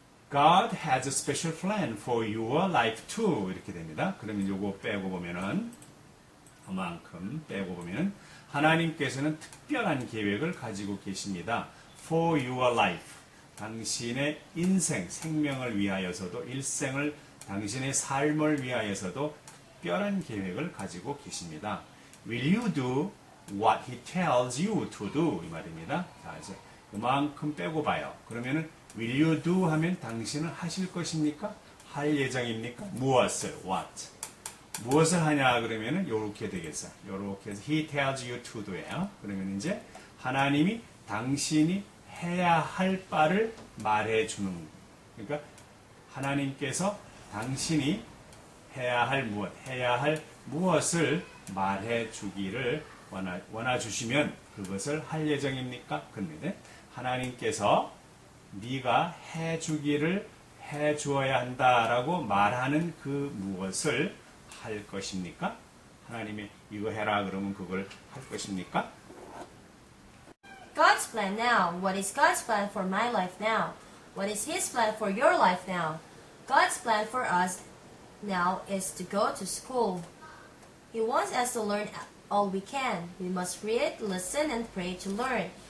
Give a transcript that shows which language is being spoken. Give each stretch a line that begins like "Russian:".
English: God has a special plan for your life too.
Korean: 이렇게 됩니다. 그러면 요거 빼고 보면은 그만큼 빼고 보면은 하나님께서는 특별한 계획을 가지고 계십니다.
English: For your life.
Korean: 당신의 인생, 생명을 위하여서도 당신의 삶을 위하여서도 특별한 계획을 가지고 계십니다.
English: Will you do what he tells you to do?
Korean: 이 말입니다. 자, 이제 그만큼 빼고 봐요. 그러면은
English: will you do
Korean: 하면 당신은 하실 것입니까? 할 예정입니까? 무엇을? What? 무엇을 하냐 그러면은 요렇게 되겠어요. 요렇게 해서
English: he tells you to do예요.
Korean: 그러면 이제 하나님이 당신이 해야 할 바를 말해 주는. 그러니까 하나님께서 당신이 해야 할 무엇을 말해 주기를 원하 주시면 그것을 할 예정입니까? 그런데 하나님께서 네가 해 주기를 해 주어야 한다라고 말하는 그 무엇을 할 것입니까? 하나님이 이거 해라 그러면 그걸 할 것입니까?
English: God's plan now. What is God's plan for my life now? What is His plan for your life now? God's plan for us now is to go to school. He wants us to learn all we can. We must read, listen, and pray to learn.